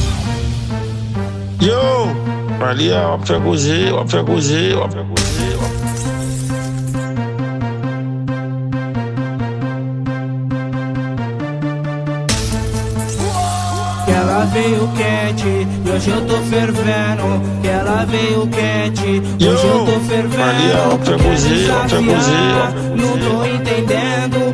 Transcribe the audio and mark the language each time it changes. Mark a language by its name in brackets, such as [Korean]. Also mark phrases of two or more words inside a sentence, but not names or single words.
[Portuguese] Yo, Maria, [French] on fait causer, on fait causer, on fait causer. [Portuguese] Ela ela veio quente, e hoje eu tô fervendo. Que ela veio quente, e hoje eu tô fervendo. Quer desafiar, não tô entendendo.